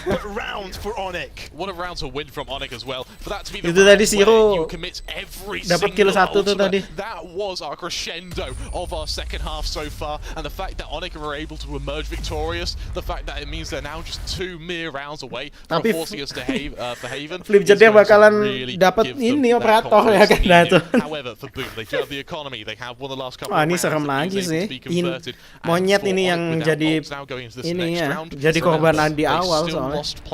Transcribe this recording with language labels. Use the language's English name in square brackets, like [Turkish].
[English] What a round to win from ONIC as well. For that to be the [Indonesian] itu tadi Zero dapat kill satu tuh tadi. [English] That was our crescendo of our second half so far, and the fact that ONIC were able to emerge victorious, the fact that it means they're now just 2 mere rounds away from forcing us to for Haven. [Indonesian] Flipshooter bakalan dapat ini operator ya kan itu. [English] However, for Boom, they do have the economy. They have won the last couple. [Indonesian] Ini serem lagi sih. Monyet ini yang jadi ini ya, jadi korban di awal soalnya.